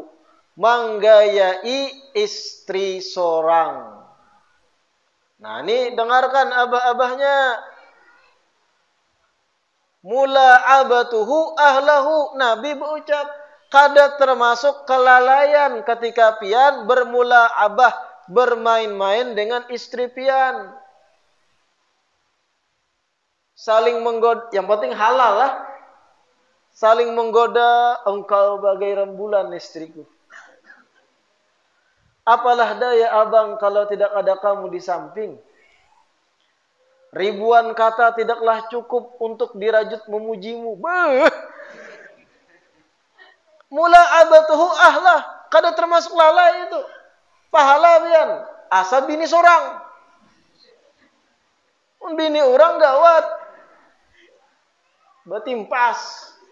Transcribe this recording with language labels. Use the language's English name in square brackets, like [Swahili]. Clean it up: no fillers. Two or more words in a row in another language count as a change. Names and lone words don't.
[Banjar] Menggayai istri seorang. Nah ini dengarkan abah-abahnya. [Arabic] ملاعبته أهله. [Banjar] Nabi berucap, kada termasuk kelalaian ketika pian bermula'abah, bermain-main dengan istri pian. Saling menggoda, yang penting halal lah. [Indonesian] Saling menggoda, engkau bagai rembulan istriku. Apalah daya abang kalau tidak ada kamu di samping. Ribuan kata tidaklah cukup untuk dirajut memujimu. [Arabic] ملاعبته أهله. [Banjar] Kada termasuk lalai itu. Pahala pian. Asa bini sorang. Bini orang gawat. Betimpas.